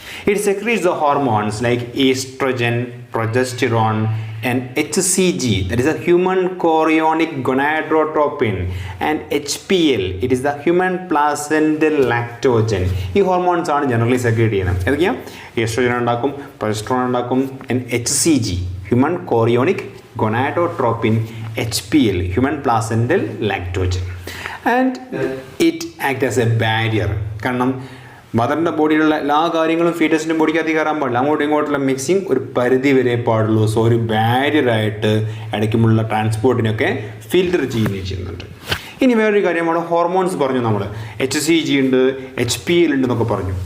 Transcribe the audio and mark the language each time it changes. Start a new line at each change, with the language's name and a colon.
English: It secretes the hormones like estrogen, progesterone, and HCG, that is a human chorionic gonadotropin, and HPL, it is the human placental lactogen.
Malayalam: ഈ hormones ആണ് generally secrete ചെയ്യുന്നത്. ഏതൊക്കെയാണ്?
English: Oestrogen ഉണ്ടാക്കും, progesterone ഉണ്ടാക്കും, and HCG, human chorionic gonadotropin, HPL, human placental lactogen, and it acts as a barrier.
Malayalam: കാരണം മദറിൻ്റെ ബോഡിയിലുള്ള എല്ലാ കാര്യങ്ങളും ഫീറ്റസിൻ്റെ ബോഡിക്കകത്ത് കയറാൻ പാടില്ല. അങ്ങോട്ടും ഇങ്ങോട്ടുള്ള മിക്സിങ് ഒരു പരിധി വരെ പാടുള്ളൂ. സോ ഒരു ബാരിയറായിട്ട് ഇടയ്ക്കുമുള്ള ട്രാൻസ്പോർട്ടിനൊക്കെ ഫിൽറ്റർ ചെയ്യുന്നുണ്ട്. ഇനി വേറൊരു കാര്യമാണ് ഹോർമോൺസ് പറഞ്ഞു നമ്മൾ. HCG ഉണ്ട്, HPL ഉണ്ട് എന്നൊക്കെ പറഞ്ഞു.